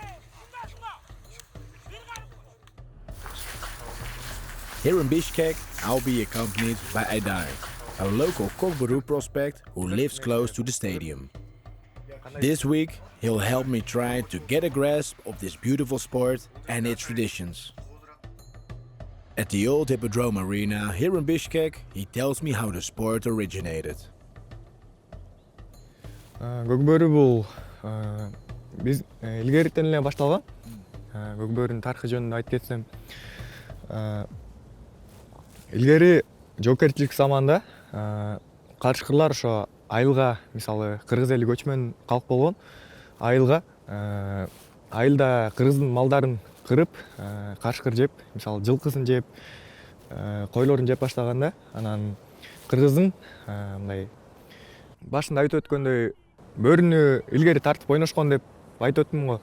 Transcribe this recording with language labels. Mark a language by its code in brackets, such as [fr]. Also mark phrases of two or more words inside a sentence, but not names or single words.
[en] Here in Bishkek, I'll be accompanied by Aydar, a local Kok Boru prospect who lives close to the stadium. This week, he'll help me try to get a grasp of this beautiful sport and its traditions. At the old Hippodrome Arena here in Bishkek, he tells me how the sport originated. [ky] Көкбөрү бул биз илгеритен эле башталган. Көкбөрүнүн тарыхы жөнүндө айтып кетсем, илгери жоокерчилик заманда карышкырлар ошо айылга, мисалы кыргыз эли көчмөн калк болгон, айылга айылда кыргыздын малдарын кырып, карышкыр жеп, мисалы жылкысын жеп, койлорун жеп баштаганда, анан кыргыздын мындай башында айтып өткөндөй бөрүнү илгери тартып ойношкон деп айтып өттүм го.